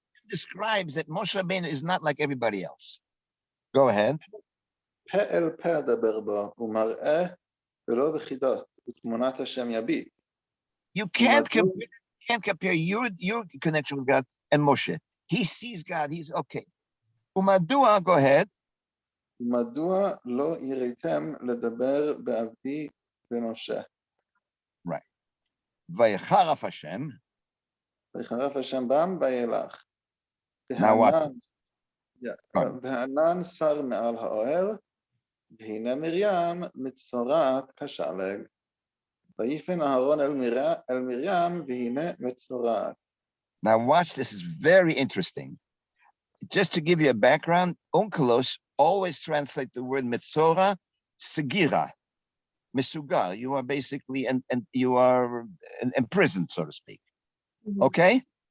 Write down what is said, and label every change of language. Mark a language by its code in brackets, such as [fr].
[en] Describes that Moshe Rabbeinu is not like everybody else. Go ahead. [he] פה אל פה אדבר בו, ומראה ולא בחידות, ותמונת השם יביט. [en] You can't compare your connection with God and Moshe. He sees God, he's okay. Umadua, go ahead. [he] מדוע לא יראתם לדבר בעבדי במשה? Vayecharaf Hashem. ויחרף השם בם וילך. [en] Now what? [he] והענן שר מעל האוהל, והנה מרים מצורעת כשלג. ויפן אהרון אל מרים, והנה מצורעת. [en] Now watch, this is very interesting. Just to give you a background, Onkelos always translate the word Metzora, Segira, Mesugar. You are basically, and you are imprisoned, so to speak. Mhm. Okay?